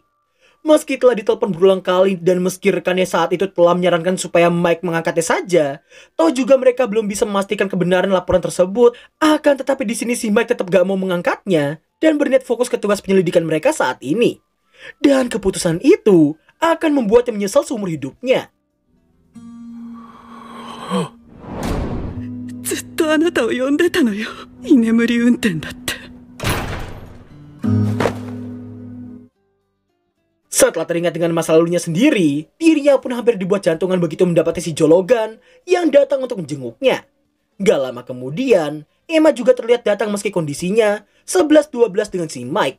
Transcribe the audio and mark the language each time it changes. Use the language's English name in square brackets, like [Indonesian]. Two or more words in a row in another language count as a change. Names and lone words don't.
[Indonesian] Meski telah ditelepon berulang kali dan meski rekannya saat itu telah menyarankan supaya Mike mengangkatnya saja, toh juga mereka belum bisa memastikan kebenaran laporan tersebut, akan tetapi di sini si Mike tetap gak mau mengangkatnya dan berniat fokus ke tugas penyelidikan mereka saat ini. Dan keputusan itu akan membuatnya menyesal seumur hidupnya. [Japanese] ずっとあなたを呼んでたのよ。居眠り運転だって。 [Indonesian] Setelah teringat dengan masa lalunya sendiri, dirinya pun hampir dibuat jantungan begitu mendapati si Joe Logan yang datang untuk menjenguknya. Gak lama kemudian, Emma juga terlihat datang meski kondisinya 11-12 dengan si Mike.